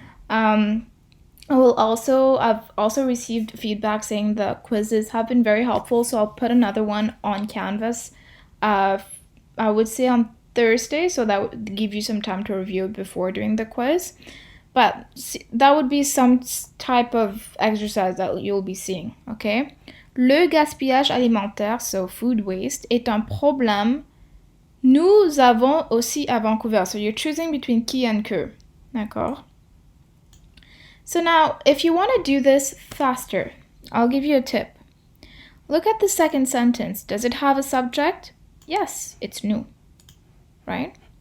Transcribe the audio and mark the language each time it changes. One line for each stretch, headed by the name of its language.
English: I've also received feedback saying the quizzes have been very helpful, so I'll put another one on Canvas. I would say on Thursday, so that would give you some time to review it before doing the quiz. But that would be some type of exercise that you'll be seeing, okay?
French: Le gaspillage alimentaire,
English: so food waste,
French: est un problème. Nous avons aussi à Vancouver.
English: So you're choosing between qui and que,
French: d'accord?
English: So now, if you want to do this faster, I'll give you a tip. Look at the second sentence. Does it have a subject? Yes, it's nous, right?